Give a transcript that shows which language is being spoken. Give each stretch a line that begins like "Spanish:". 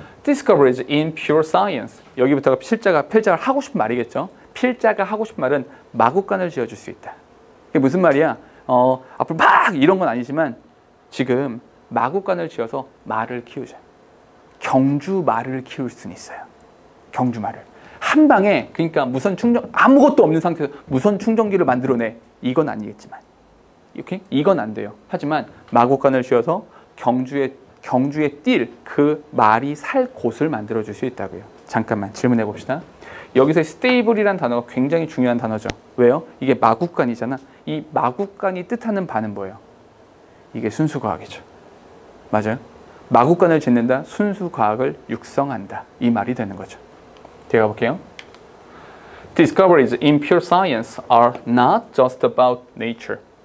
English: Discoveries in pure science.
Korean: 여기부터가 필자가 하고 싶은 말이겠죠. 필자가 하고 싶은 말은 마구간을 지어줄 수 있다. 이게 무슨 말이야? 앞으로 막 이런 건 아니지만 지금 마구간을 지어서 말을 키우자. 경주 말을 키울 수는 있어요. 경주 말을. 한 방에 그러니까 무선 충전 아무것도 없는 상태에서 무선 충전기를 만들어내. 이건 아니겠지만. 이렇게? 이건 안 돼요. 하지만 마구간을 지어서 경주에 뛸 그 말이 살 곳을 만들어줄 수 있다고요. 잠깐만 질문해 봅시다. 여기서 stable이라는 단어가 굉장히 중요한 단어죠. 왜요? 이게 마구간이잖아. 이 마구간이 뜻하는 바는 뭐예요? 이게 순수과학이죠. 맞아요? 마구간을 짓는다, 순수과학을 육성한다. 이 말이 되는 거죠. 제가 볼게요.
English: Discoveries in pure science are not just about nature.